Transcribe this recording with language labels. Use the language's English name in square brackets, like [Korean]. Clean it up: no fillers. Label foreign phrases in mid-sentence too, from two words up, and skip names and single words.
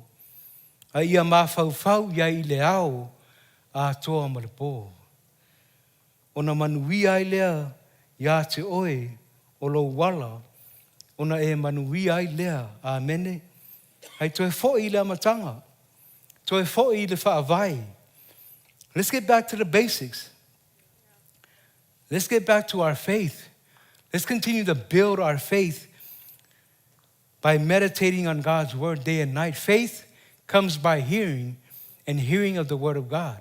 [Samoan] A ia mawhauwhau ia I le ao a toa ma le pō. Ona manuia ai lea ia te oe o lo wala. Ona e manuia ai lea. Amene. Ai toe fo'i le amatanga. Toe fo'i le whaavai. [English] Let's get back to the basics. Let's get back to our faith. Let's continue to build our faith by meditating on God's word day and night. Faith comes by hearing and hearing of the word of God.